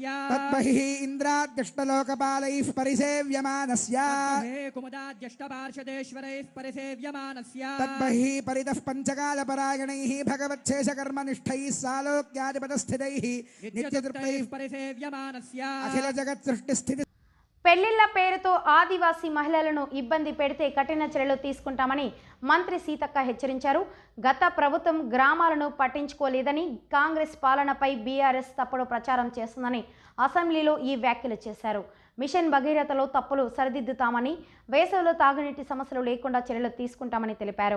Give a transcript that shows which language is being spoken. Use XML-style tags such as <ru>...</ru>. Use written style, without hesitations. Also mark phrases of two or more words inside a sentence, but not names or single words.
<sa>तद्बहिः इन्द्राद्यष्टलोकपालैः परिसेव्यमानस्य कुमुदाद्यष्टपार्षदेश्वरैः परिसेव्यमानस्य तद्बहिः परितः पञ्चकालपरायणैः भगवच्छेषकर्मनिष्ठैः सालोक्यादिपदस्थितैः नित्यतृप्तैः परिसेव्यमानस्य अखिल जगत्सृष्टिस्थिति</sa> <te>పెళ్లిళ్ల పేరుతో ఆదివాసీ మహిళలను ఇబ్బంది పెడితే కఠిన చర్యలు తీసుకుంటామని మంత్రి సీతక్క హెచ్చరించారు. గత ప్రభుత్వం గ్రామాలను పట్టించుకోలేదని, కాంగ్రెస్ పాలనపై బీఆర్ఎస్ తప్పుడు ప్రచారం చేస్తుందని అసెంబ్లీలో ఈ వ్యాఖ్యలు చేశారు. మిషన్ భగీరథలో తప్పులు సరిదిద్దుతామని, వేసవిలో తాగునీటి సమస్యలు లేకుండా చర్యలు తీసుకుంటామని తెలిపారు.</te>